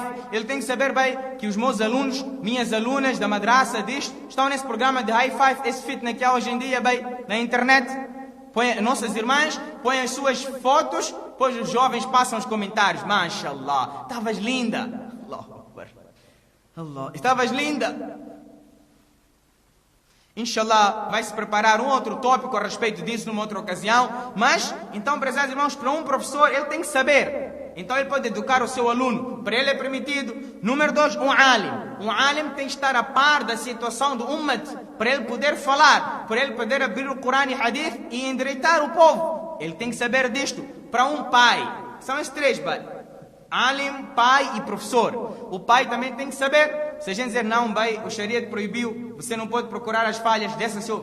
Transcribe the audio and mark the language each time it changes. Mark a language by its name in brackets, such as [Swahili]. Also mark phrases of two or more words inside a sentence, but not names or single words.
[Portuguese] Ele tem que saber bem que os meus alunos, minhas alunas da madraça estão nesse programa de [English] high five, [Portuguese] esse fitness que há hoje em dia bem, na internet. Nossas irmãs põem as suas fotos, depois os jovens passam os comentários: Mashallah, estavas linda. [Arabic] Allahu Akbar. Allah, [Portuguese] estavas linda. Inshallah, vai se preparar um outro tópico a respeito disso numa outra ocasião. Mas, então, prezados irmãos, para um professor, ele tem que saber. Então, ele pode educar o seu aluno. Para ele é permitido. Número 2, um alim. Um alim tem que estar a par da situação do ummat, para ele poder falar, para ele poder abrir o Corão e Hadith e endireitar o povo. Ele tem que saber disto. Para um pai, são os três, alim, pai e professor. O pai também tem que saber. Se a gente dizer: não, pai, o Shariat proibiu, você não pode procurar as falhas dessa seu...